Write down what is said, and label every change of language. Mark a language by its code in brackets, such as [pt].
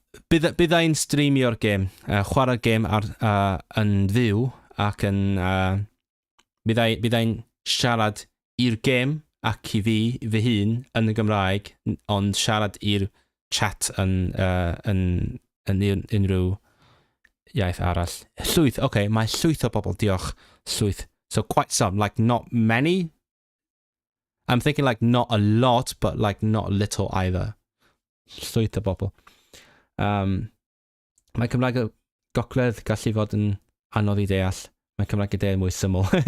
[cy] Bydda i'n streamio'r gêm, chwarae'r gêm yn fyw, ac yn bydda i'n siarad i'r gêm ac I fy hun yn y Gymraeg, ond siarad i'r chat yn unrhyw iaith arall. Llwyth, okay, mae llwyth o bobl, diolch, llwyth. [en] So quite some, like not many. I'm thinking like not a lot, but like not little either. [cy] Llwyth o bobl. Mae Cymraeg y Gogledd gallu fod yn anodd I deall. Mae Cymraeg y de mwy syml.